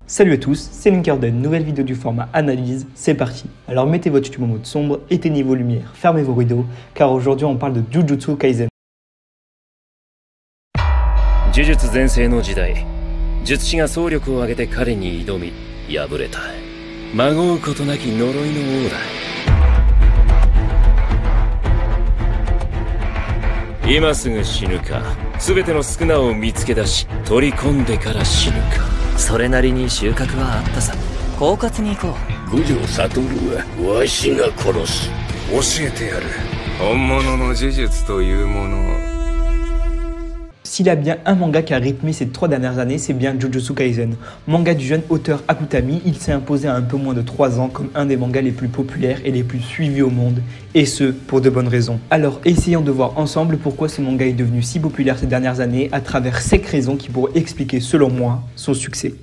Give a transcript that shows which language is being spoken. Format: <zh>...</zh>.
<fr>Salut à tous, c'est Linkerdon, nouvelle vidéo du format analyse, c'est parti. Alors mettez votre YouTube en mode sombre, éteignez vos lumières, fermez vos rideaux, car aujourd'hui on parle de Jujutsu Kaisen.</fr> <ja>Jujutsu Zensei no Jidai, Jutsushiが総力を挙げて彼に挑み、敗れた。まごうことなき呪いの王だ。今すぐ死ぬか、すべての宿儺を見つけ出し、取り込んでから死ぬか。それなりに収穫はあったさ。狡猾に行こう。五条悟はわしが殺す。教えてやる。本物の呪術というものを。</ja> <fr>S'il y a bien un manga qui a rythmé ces 3 dernières années, c'est bien Jujutsu Kaisen. Manga du jeune auteur Akutami, il s'est imposé à un peu moins de 3 ans comme un des mangas les plus populaires et les plus suivis au monde, et ce, pour de bonnes raisons. Alors, essayons de voir ensemble pourquoi ce manga est devenu si populaire ces dernières années à travers 5 raisons qui pourraient expliquer, selon moi, son succès.</fr>